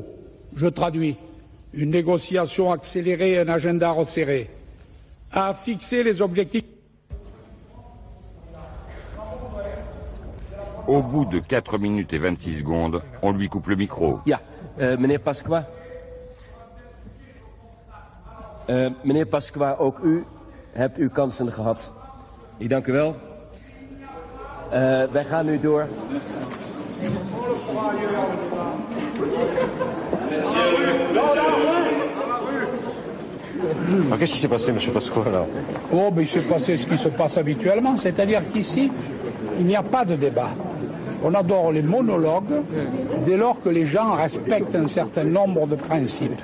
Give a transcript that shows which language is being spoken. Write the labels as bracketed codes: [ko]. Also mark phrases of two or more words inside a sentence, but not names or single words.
[fr] Je traduis. Une négociation accélérée et un agenda resserré. A fixé les objectifs. Au bout de 4 minutes et 26 secondes, on lui coupe le micro. [nl] Ja, meneer Pasqua. Meneer Pasqua, ook u hebt uw kansen gehad. Ik dank u wel. Wij gaan nu door. [fr] Alors qu'est-ce qui s'est passé, monsieur Pasqua, là? Oh, mais il s'est passé ce qui se passe habituellement, c'est-à-dire qu'ici, il n'y a pas de débat. On adore les monologues dès lors que les gens respectent un certain nombre de principes.